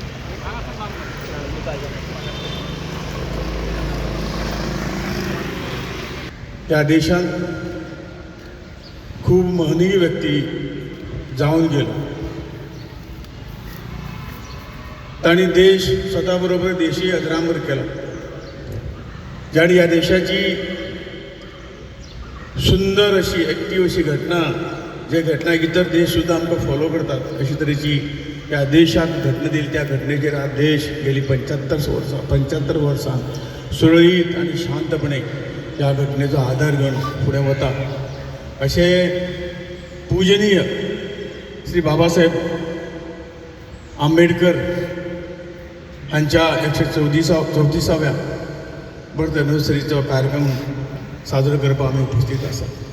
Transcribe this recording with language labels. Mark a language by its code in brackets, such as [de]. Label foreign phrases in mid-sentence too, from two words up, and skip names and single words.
[kok] त्या देशात खूप महनीय व्यक्ती जाऊन गेलो. तांणी देश स्वतःबरोबर देशी अजरामर केला. ज्याने या देशाची सुंदर अशी एक्टिव्ह अशी घटना, जे घटना इतर देश सुद्धा आमकां फॉलो करतात, अशी तरेची त्या देशाक घटना दिली. त्या घटनेचेर हा देश गेली 75 वर्सां सुरळीत आणि शांतपणे त्या घटनेचो आधार घेवन फुडें वता. अशें पूजनीय श्री बाबासाहेब आंबेडकर हांच्या 134व्या [en] birth anniversaryचो [kok] कार्यक्रम साजरो करपाक आमी उपस्थित आसा.